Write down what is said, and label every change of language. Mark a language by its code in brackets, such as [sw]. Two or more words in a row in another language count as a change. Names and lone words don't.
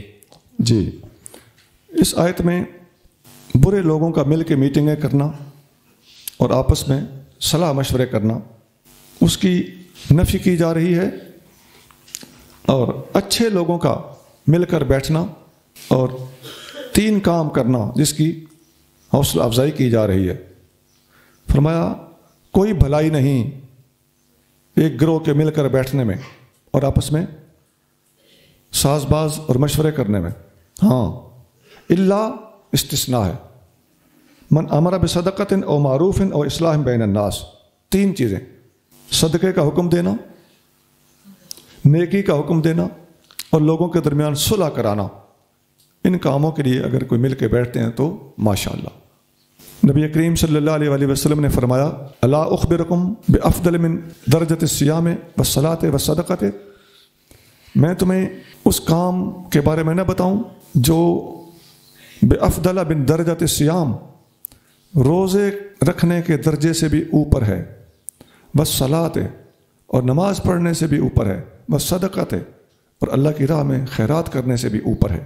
[ur] جی اس آیت میں برے لوگوں کا مل کے میٹنگیں کرنا اور آپس میں صلاح مشورے کرنا، اس کی نفی کی جا رہی ہے، اور اچھے لوگوں کا مل کر بیٹھنا، اور 3 کام کرنا جس کی حوصلہ افزائی کی جا رہی ہے۔ فرمایا کوئی بھلائی نہیں ایک گروہ کے مل کر بیٹھنے میں اور آپس میں ساز باز اور مشورے کرنے میں، ہاں الا استثناء ہے، [ar] من امر بصدقۃ او معروف او اصلاح بین الناس، [ur] 3 چیزیں، صدقے کا حکم دینا، نیکی کا حکم دینا، اور لوگوں کے درمیان صلح کرانا۔ ان کاموں کے لیے اگر کوئی مل کے بیٹھتے ہیں تو ماشاءاللہ۔ نبی کریم [ar] صلی اللہ علیہ وآلہ وسلم [ur] نے فرمایا [ar] الا اخبرکم بافضل من درجۃ الصیام والصلاۃ والصدقۃ، [ur] میں تمہیں اس کام کے بارے میں نہ بتاؤں جو [ar] بافضل من درجۃ الصیام، [ur] روزے رکھنے کے درجے سے بھی اوپر ہے، والصلاۃ، اور نماز پڑھنے سے بھی اوپر ہے، والصدقۃ، اور اللہ کی راہ میں خیرات کرنے سے بھی اوپر ہے۔